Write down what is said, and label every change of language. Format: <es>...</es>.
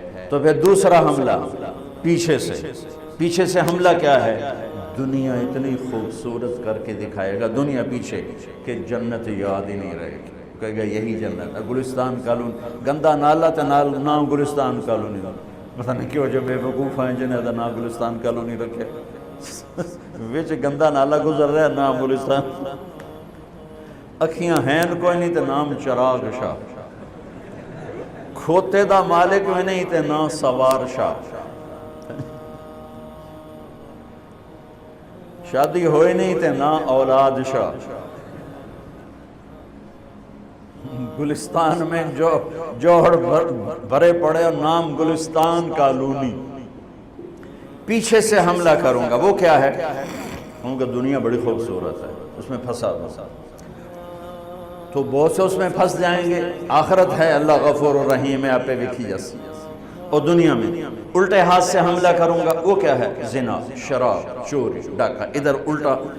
<ur>تو پھر دوسرا حملہ پیچھے سے حملہ کیا ہے؟ دنیا اتنی خوبصورت کر کے دکھائے گا، دنیا پیچھے، کہ جنت یاد ہی نہیں رہے گی. کہے گا یہی جنت ہے.</ur> <pa>گلستان کالونی گندا نالا تے نام گلستان کالونی.</pa> <ur>پتہ نہیں کیوں جو بے وقوف ہیں جنہیں نام گلستان کالونی رکھے.</ur> <pa>وچ گندا نالا گزر رہا ہے، نام گلستان. اکھیاں ہیں کوئی نہیں تے نام چراغ شاہ. کھوتے دا مالک میں نہیں تے نام سوار شاہ. شادی ہوئی نہیں تے نہ اولاد شاہ.</pa> <ur>گلستان میں جو جوہر بھرے پڑے اور نام گلستان کالونی، پیچھے سے حملہ کروں گا، وہ کیا ہے؟ کہوں گا دنیا بڑی خوبصورت ہے، اس میں پھنسا تو بہت سے اس میں پھنس جائیں گے۔ آخرت ہے، اللہ غفور الرحیم ہے، آپ پہ وکھی جیسی، اور دنیا میں الٹے ہاتھ سے حملہ کروں گا، وہ کیا ہے؟ زنا، شراب، چوری، ڈاکہ۔ ادھر الٹا</ur>